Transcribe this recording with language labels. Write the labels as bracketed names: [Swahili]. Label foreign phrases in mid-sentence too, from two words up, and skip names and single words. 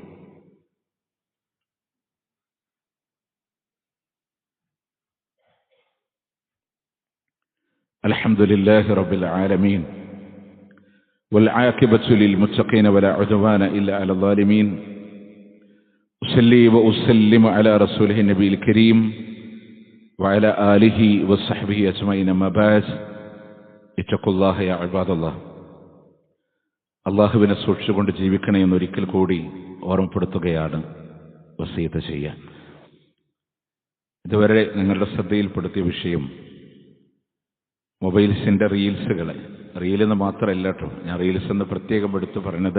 [Arabic] الحمد لله رب العالمين والعاقبة للمتقين ولا عدوان إلا على الظالمين. أصلي وأسلم على رسوله النبي الكريم وعلى آله وصحبه أجمعين. أما بعد اتقوا الله يا عباد الله. [Malayalam] അള്ളാഹുവിനെ സൂക്ഷിച്ചുകൊണ്ട് ജീവിക്കണേ എന്നൊരിക്കൽ കൂടി ഓർമ്മപ്പെടുത്തുകയാണ്, വസിയത്ത് ചെയ്യാൻ. ഇതുവരെ നിങ്ങളുടെ ശ്രദ്ധയിൽപ്പെടുത്തിയ വിഷയം മൊബൈൽസിൻ്റെ റീലെന്ന് മാത്രമല്ല കേട്ടോ, ഞാൻ റീൽസ് എന്ന് പ്രത്യേകം എടുത്തു പറഞ്ഞത്.